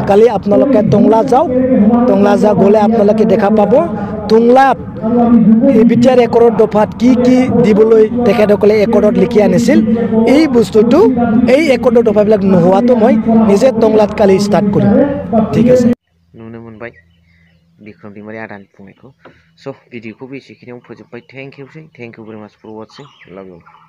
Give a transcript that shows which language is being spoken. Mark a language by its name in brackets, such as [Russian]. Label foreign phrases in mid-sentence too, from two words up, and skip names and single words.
[Assamese] কালি আপোনালোকে টংলা যাওক, গ'লে আপোনালোকে দেখা পাব টংলাত বিটিআৰ একৰ্ডৰ দফাত কি দিবলৈ তেখেতসকলে একৰ্ডত লিখি আনিছিল। এই বস্তুটো এই একৰ্ডৰ দফাবিলাক নোহোৱাটো মই নিজে টংলাত কালি ষ্টাৰ্ট কৰিম। ঠিক আছে। [Bodo] नुनो मोनबाय बिक्रम दैमारि आदानि बुंनायखौ। स' भिडिअखौबो एसेखिनियाव फोजोबबाय। [English] thank you very much for watching. love you.